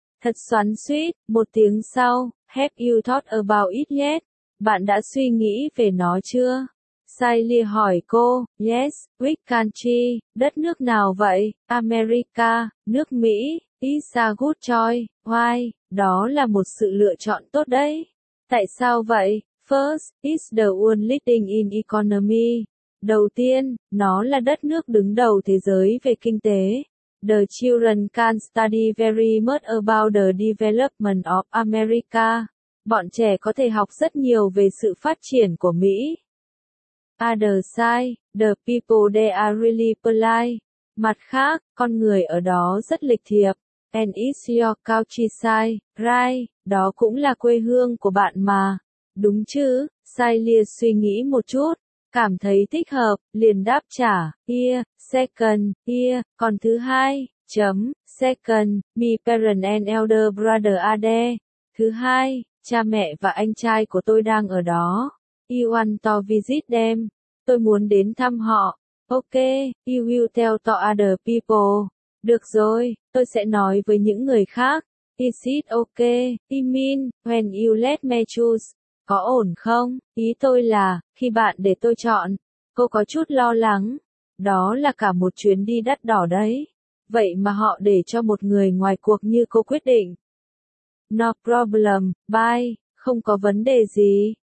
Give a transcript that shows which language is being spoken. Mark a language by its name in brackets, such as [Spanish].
[Vietnamese] Thật xoắn suýt, một tiếng sau, [English] have you thought about it yet? [Vietnamese] Bạn đã suy nghĩ về nó chưa? Sally hỏi cô, [English] yes, which country, [Vietnamese] đất nước nào vậy? [English] America, [Vietnamese] nước Mỹ. [English] It's a good choice, why? [Vietnamese] Đó là một sự lựa chọn tốt đấy. Tại sao vậy? [English] First, it's the world leading in economy. [Vietnamese] Đầu tiên, nó là đất nước đứng đầu thế giới về kinh tế. [English] The children can study very much about the development of America. [Vietnamese] Bọn trẻ có thể học rất nhiều về sự phát triển của Mỹ. [English] Other side, the people there are really polite. [Vietnamese] Mặt khác, con người ở đó rất lịch thiệp. [English] And it's your country side, right? [Vietnamese] Đó cũng là quê hương của bạn mà. Đúng chứ? Sally suy nghĩ một chút, cảm thấy thích hợp, liền đáp trả. [English] Here, [Vietnamese] còn thứ hai, chấm, [English] second, my parents and elder brother are there. [Vietnamese] Thứ hai, cha mẹ và anh trai của tôi đang ở đó. [English] I want to visit them. [Vietnamese] Tôi muốn đến thăm họ. [English] Ok, you will tell to other people. [Vietnamese] Được rồi, tôi sẽ nói với những người khác. [English] Is it okay? I mean, when you let me choose. [Vietnamese] Có ổn không? Ý tôi là, khi bạn để tôi chọn. Cô có chút lo lắng. Đó là cả một chuyến đi đắt đỏ đấy. Vậy mà họ để cho một người ngoài cuộc như cô quyết định. [English] No problem, bye. [Vietnamese] Không có vấn đề gì.